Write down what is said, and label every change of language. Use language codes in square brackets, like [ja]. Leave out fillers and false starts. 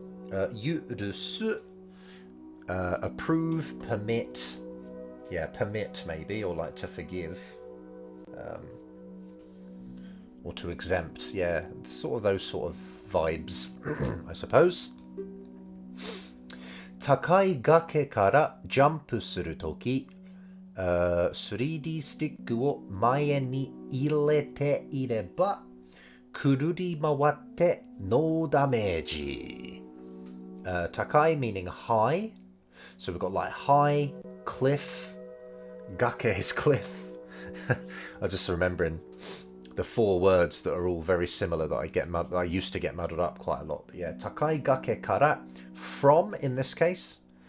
[en] Yurusu, approve, permit, yeah, permit maybe, or like to forgive, or to exempt, yeah, sort of those sort of vibes, I suppose. [ja] Takai gake kara jump suru toki, 3D スティックを前に入れていれば、くるり回って [en] no damage. Takai meaning high, so we've got like high, cliff, gake is cliff. I'm just remembering the four words that are all very similar that I used to get muddled up quite a lot. But yeah, [ja] takai gake kara, [en] from in this case.